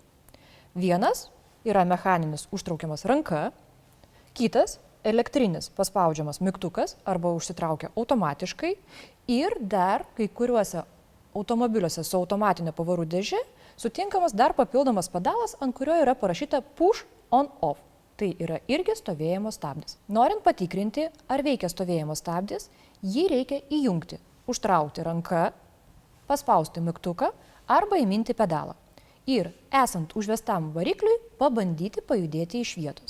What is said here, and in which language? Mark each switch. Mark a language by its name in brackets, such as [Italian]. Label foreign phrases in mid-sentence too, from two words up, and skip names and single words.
[Lithuanian] Vienas yra mechaninis užtraukiamas ranka, kitas elektrinis paspaudžiamas mygtukas arba užsitraukia automatiškai ir dar kai kuriuose automobiliuose su automatinė pavarų dėže sutinkamas dar papildomas pedalas, ant kurio yra parašyta [English] push on off. [Lithuanian] Tai yra irgi stovėjimo stabdis. Norint patikrinti, ar veikia stovėjimo stabdis, jį reikia įjungti, užtraukti ranką, paspausti mygtuką arba įminti pedalą. Ir esant užvestam varikliui, pabandyti pajudėti iš vietos.